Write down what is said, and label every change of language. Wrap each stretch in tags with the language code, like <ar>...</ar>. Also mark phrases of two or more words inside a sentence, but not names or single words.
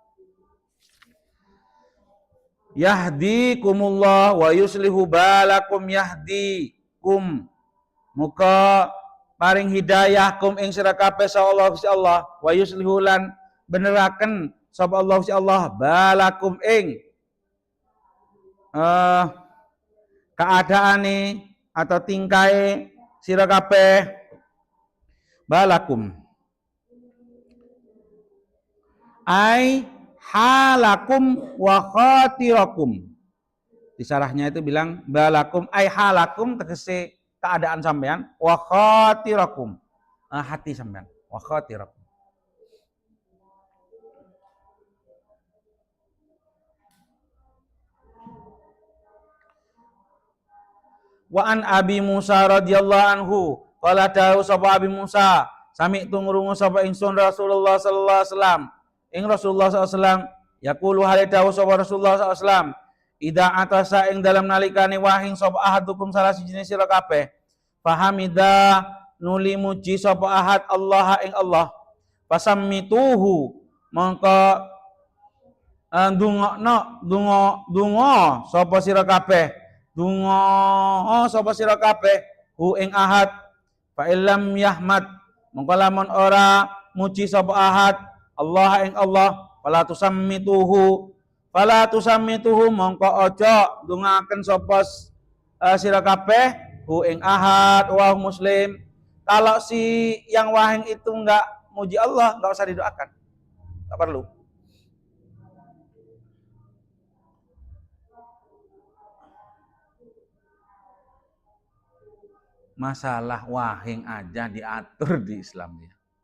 <ar>يهديكم الله ويصلح بالكم يهديكم</ar> <jv>muga paring hidayah kum ing sira kabeh Allah Gusti Allah</jv> <ar>ويصلح</ar> <jv>lan beneraken sapa Allah Gusti Allah balakum ing keadaane atau tingkae sira kabeh</jv> <ar>بالكم أي حالكم وخاطركم</ar> <id>di sarahnya itu bilang</id> <ar>بالكم أي حالكم</ar> <jv>tegese keadaan sampean</jv> <ar>وخاطركم</ar> <jv>hati sampean</jv> <ar>وخاطركم وعن أبي موسى رضي الله عنه قال</ar> <jv>dawu sapa Abi Musa sami tungrungu sapa ingsun</jv> <ar>رسول الله صلى الله عليه وسلم</ar> <jv>ing</jv> <ar>رسول الله صلى الله عليه وسلم</ar> <jv>yaqulu hale dawu sapa</jv> <ar>رسول الله صلى الله عليه وسلم إذا عطس</ar> <jv>ing dalam nalikane wahing sapa ahadukum salah sijine sira kabeh fahamida nuli muji sapa</jv> <ar>أحد الله</ar> <jv>ing Allah pasammituhu mongko donga sapa sira kabeh donga sapa sira kabeh hu ing ahad</jv> <ar>فإن لم يحمد</ar> <jv>mongko lamun ora muji sapa</jv> <ar>أحد الله</ar> <jv>ing Allah fala</jv> <id>tusammituhu</id> <jv>mongko aja ndongaken sapa sira kabeh hu ing ahad</jv> <ar>ومسلم</ar> <id>kalau si yang wahing itu enggak muji Allah enggak usah didoakan enggak perlu masalah wahing aja diatur di Islam ya.</id>